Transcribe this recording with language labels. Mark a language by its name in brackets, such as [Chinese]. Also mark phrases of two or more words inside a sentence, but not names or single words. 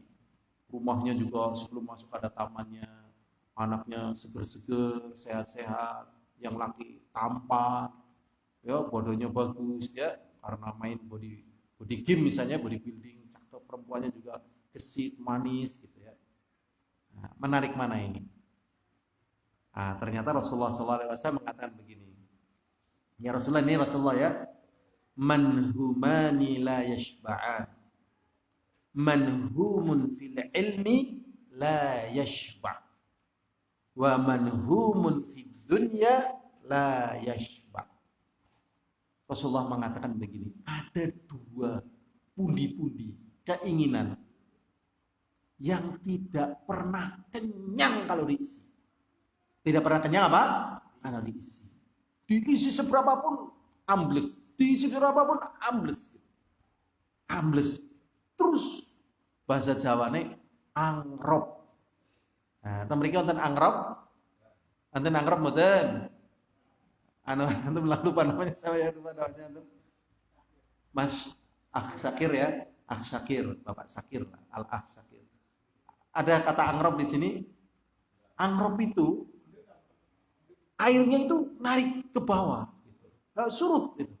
[Indonesian] Rumahnya juga sebelum masuk ada tamannya, anaknya seger-seger, sehat-sehat, yang laki tampan, ya bodohnya bagus ya, karena main [English] body game [Indonesian] misalnya, bodybuilding. Perempuannya juga gesit, manis gitu ya. Nah, menarik mana ini? Ternyata Rasulullah SAW mengatakan begini, [Arabic] يا رسول الله, [Indonesian] ini Rasulullah ya. [Arabic] منهومان لا يشبعان. منهوم في العلم لا يشبع'. و منهوم في الدنيا لا يشبع'. [Indonesian] Rasulullah mengatakan begini, ada dua pundi-pundi keinginan yang tidak pernah kenyang kalau diisi. Tidak pernah kenyang apa? Kalau diisi. Diisi seberapapun ambles, diisi seberapapun ambles. Ambles. [Javanese] Terus bahasa Jawane angrop. Nah, mriki wonten angrop. Wonten angrop mboten? [Indonesian] Antum lupa namanya, saya lupa namanya antum. Mas Syakir ya, Syakir, Bapak Syakir, Syakir. Ada kata angrop di sini. Angrop itu airnya itu naik ke bawah, surut itu.